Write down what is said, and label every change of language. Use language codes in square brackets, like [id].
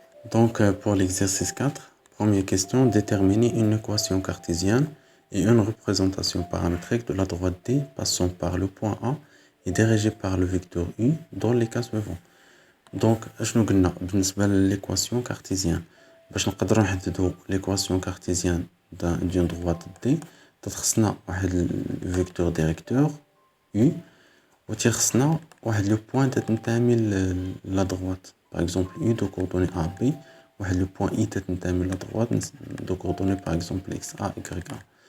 [fr] Donc, pour l'exercice 4, première question, déterminer une équation cartésienne et une représentation paramétrique de la droite D passant par le point A et dirigée par le vecteur U dans les cas suivants. [ar] Donc, شنو قلنا بالنسبة [fr] l'équation cartésienne [ar] باش نقدروا نحددوا [fr] l'équation cartésienne d'une droite D [ar] خصنا واحد الفيكتور ديريكتور U وتيخصنا واحد [fr] لو بوين [ar] تنتمي [fr] لا droite. Par exemple, U de coordonnées AB, le point I [ar] تنتمي [fr] la droite, de coordonnées par exemple XA, YA.